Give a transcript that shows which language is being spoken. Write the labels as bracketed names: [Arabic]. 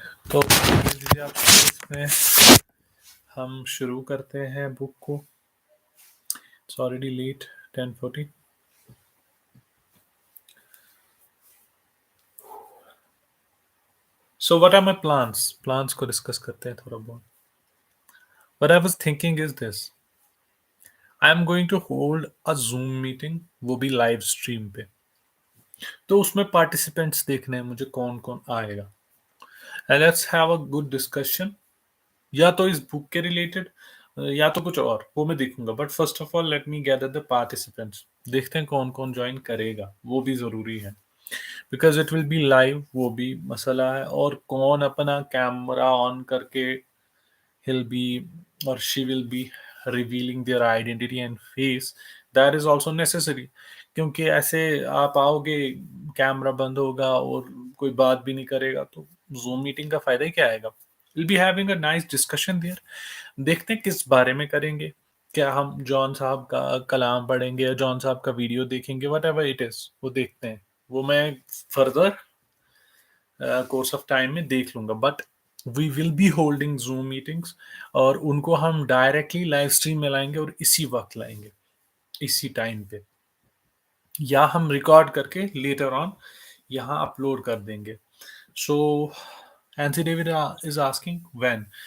[Hindi] तो आप स्पेस में हम शुरू करते हैं बुक को. [English] It's already late, 10:40. So what are my plans? [Hindi] Plans को डिस्कस करते हैं थोड़ा बहुत. [English] What I was thinking is this. I am going to hold a Zoom meeting. [Hindi] वो भी लाइव स्ट्रीम पे. तो उसमें पार्टिसिपेंट्स देखने हैं मुझे कौन कौन आएगा. [English] And let's have a good discussion. [Hindi] या तो इस बुक के रिलेटेड या तो कुछ और, वो मैं देखूंगा. [English] But first of all let me gather the participants. [Hindi] देखते हैं कौन कौन ज्वाइन करेगा. वो भी जरूरी है [English] Because it will be live. [Hindi] वो भी मसला है. और कौन अपना कैमरा ऑन करके [English] he'll be or she will be revealing their identity and face, that is also necessary. [Hindi] क्योंकि ऐसे आप आओगे, कैमरा बंद होगा और कोई बात भी नहीं करेगा तो जूम मीटिंग का फायदा ही क्या आएगा. [English] we'll be having a nice discussion there. [Hindi] देखते हैं किस बारे में करेंगे. क्या हम जॉन साहब का कलाम पढ़ेंगे या जॉन साहब का वीडियो देखेंगे, [English] whatever it is, [Hindi] वो देखते हैं. वो मैं फर्दर कोर्स ऑफ टाइम में देख लूंगा. [English] but we will be holding Zoom meetings [Hindi] और उनको हम डायरेक्टली लाइव स्ट्रीम में लाएंगे और इसी वक्त लाएंगे, इसी टाइम पे. या हम रिकॉर्ड करके लेटर ऑन यहाँ अपलोड कर देंगे. सो [English] Nancy David is asking when.